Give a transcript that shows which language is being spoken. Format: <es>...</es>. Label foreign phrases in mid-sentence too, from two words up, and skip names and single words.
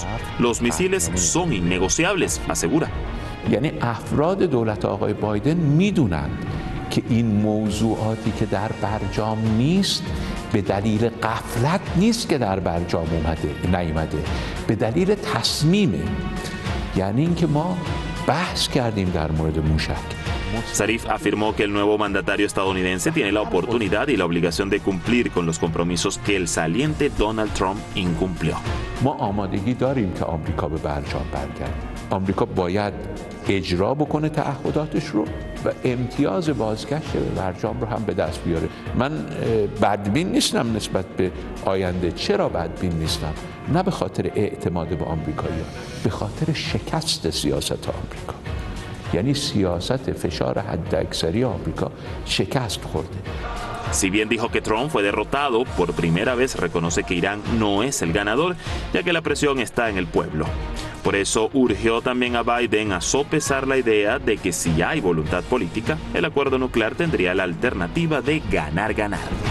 <es>Los misiles son innegociables, asegura.</es> <fa>یعنی افراد دولت آقای بایدن میدونند که این موضوعاتی که در برجام نیست به دلیل غفلت نیست که در برجام نیامده، به دلیل تصمیمه. یعنی اینکه ما بحث کردیم در مورد موشک.</fa> <es>Zarif afirmó que el nuevo mandatario estadounidense tiene la oportunidad y la obligación de cumplir con los compromisos que el saliente Donald Trump incumplió.</es> <fa>ما آمادگی داریم که آمریکا به برجام برگرده. آمریکا باید اجرا بکنه تعهداتش رو و امتیاز بازگشت به برجام رو هم به دست بیاره. من بدبین نیستم نسبت به آینده. چرا بدبین نیستم؟ نه به خاطر اعتماد به آمریکایی‌ها، به خاطر شکست سیاست آمریکا. یعنی سیاست فشار حداکثری آمریکا شکست خورده.</fa> <es>Si bien dijo que Trump fue derrotado, por primera vez reconoce que Irán no es el ganador, ya que la presión está en el pueblo. Por eso urgió también a Biden a sopesar la idea de que si hay voluntad política, el acuerdo nuclear tendría la alternativa de ganar-ganar.</es>